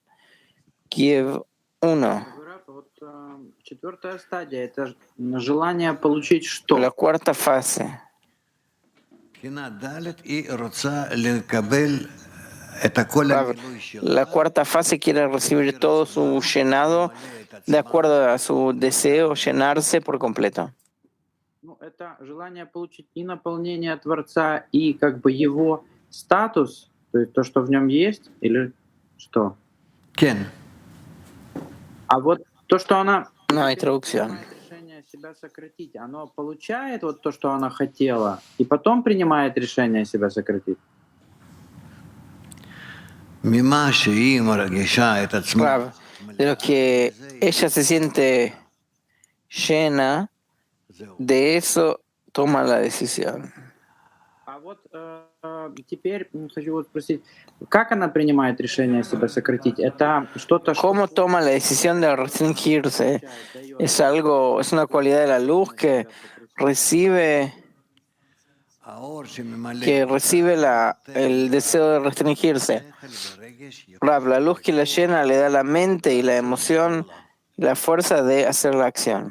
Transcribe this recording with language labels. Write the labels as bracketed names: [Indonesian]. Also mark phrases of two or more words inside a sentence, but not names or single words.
[Spanish] Kiev 1. La cuarta fase. Rav, la cuarta fase quiere recibir todo su llenado de acuerdo a su deseo, llenarse por completo. [Russian] Ну, это желание получить и наполнение Творца, и как бы его статус, то есть то, что в нем есть, или что? [Hebrew] Кен. [Russian] А вот то, что она [Spanish] No hay traducción. [Russian] принимает решение себя сократить, оно получает вот то, что она хотела, и потом принимает решение себя сократить. [Hebrew] ממה שהיא מרגישה את עצמה, [Spanish] Rav, de lo que ella se siente llena, de eso toma la decisión. [Russian] А вот теперь хочу вот спросить, как она принимает решение себя сократить? Это что-то, что [Spanish] ¿Cómo toma la decisión de restringirse? Es algo, es una cualidad de la luz que recibe el deseo de restringirse. Rav, la luz que la llena le da la mente y la emoción y la fuerza de hacer la acción.